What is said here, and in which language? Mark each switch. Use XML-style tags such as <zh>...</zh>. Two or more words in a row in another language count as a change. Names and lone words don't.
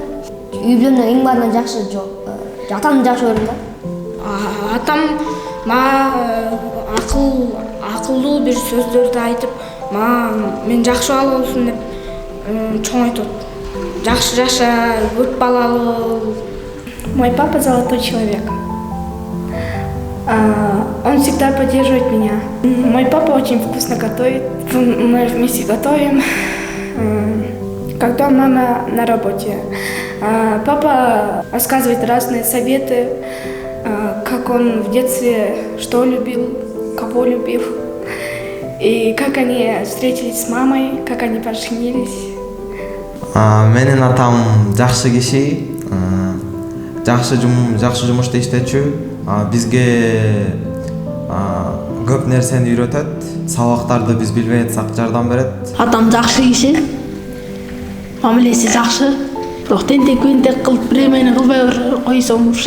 <ky>Үй бүлөнүн эң баарынан жакшы атамды жакшы көрөм да. Атам акылдуу бир сөздөрдү айтып, мен жакшы бала болсун деп чоң айтат. Жакшы жаша, көп балалуу.</ky> <ru>Мой папа золотой человек. Он всегда поддерживает меня. Мой папа очень вкусно готовит. Мы вместе готовим. Когда мама на работе, папа рассказывает разные советы, как он в детстве что любил, кого любил, и как они встретились с мамой, как они поженились.</ru> <ky>Менин атам жакшы киши, жакшы жумушта иштечү, бизге көп нерсени үйрөтөт, сабактарды биз билбей атсак жардам берет. Атам жакшы киши, мамилеси жакшы, бирок тентек кылып биремени кылбай койсоң урушат.</ky>